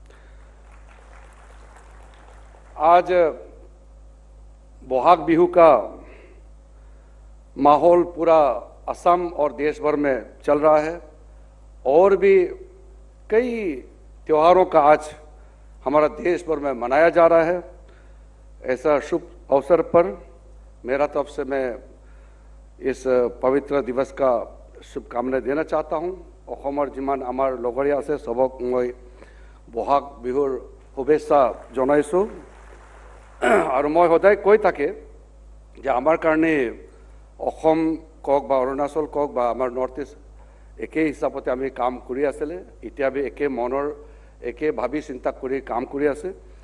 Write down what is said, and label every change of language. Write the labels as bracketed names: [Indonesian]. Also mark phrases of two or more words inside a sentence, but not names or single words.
[Hindi] आज बोहाग बिहू का माहौल पूरा असम और देश भर में चल रहा है, और भी कई त्योहारों का आज हमारा देश भर में मनाया जा रहा है। ऐसा शुभ अवसर पर मेरा तरफ से मैं इस पवित्र दिवस का शुभकामनाएं देना चाहता हूं। [Assamese] অসমৰ যিমান আমাৰ লগৰীয়া আছে সবক মই বহাগ বিহুৰ শুভেচ্ছা জনাইছোঁ। আৰু মই সদায় কৈ থাকে যে আমাৰ কাৰণে অসম কওক বা অৰুণাচল কওক বা আমাৰ নৰ্থ ইষ্ট একে হিচাপতে আমি কাম কৰি আছিলে, এতিয়া আমি একে মনৰ একে ভাবি চিন্তা কৰি কাম কৰি আছে।